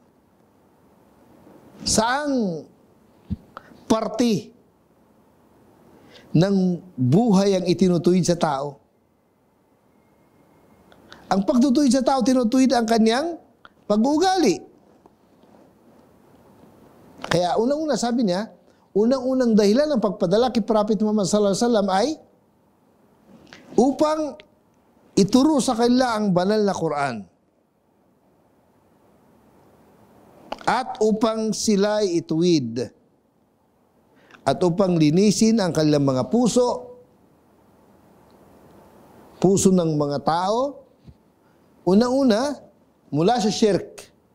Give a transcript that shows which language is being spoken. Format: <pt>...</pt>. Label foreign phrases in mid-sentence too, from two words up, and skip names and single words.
<tl>Saang parte ng buhay ang itinutuwid sa tao? Ang pagtutuwid sa tao, tinutuwid ang kanyang pag-uugali. Kaya unang-una sabi niya, unang-unang dahilan ng pagpadala kay Prophet Muhammad</tl> <ar>صلى الله عليه وسلم</ar> <tl>ay upang ituro sa kanila ang banal na Quran. At upang sila ituwid. At upang linisin ang kanilang mga puso ng mga tao, una-una, mula sa shirk.</tl>